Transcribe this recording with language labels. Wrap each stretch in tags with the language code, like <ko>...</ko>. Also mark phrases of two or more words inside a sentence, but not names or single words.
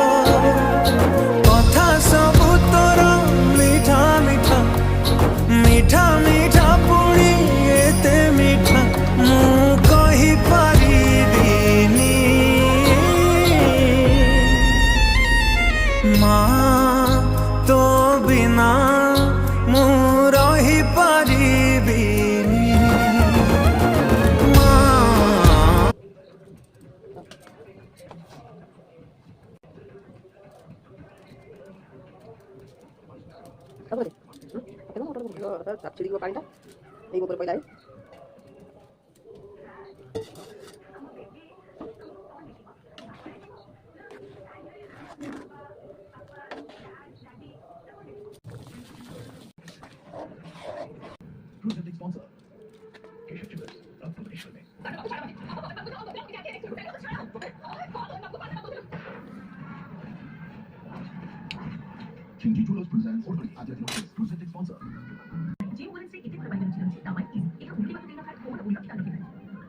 <or>କଥା ସବୁ ତୋର ମିଠା ମିଠା ମିଠା ମିଠା ପୁଣି ଏତେ ମିଠା ମୁଁ କହିପାରିବିନି ମା ତୋ ବିନା ମୁଁ ରହିପାରିବିନି ମା। ଛିଡ଼ିଯିବ ପାଣିଟା ଏଇ ବୋତଲ ପଇଲା</or> <en>Presenting sponsor, Keshav Jewelers, Bhubaneswar में। Kingi Jewelers presents Urban Adya presenting sponsor.</en> <hi>Jewelers से इतने बड़े बड़े नाम है इस एक उंगली पर देना था थोड़ा उल्टा किया</hi>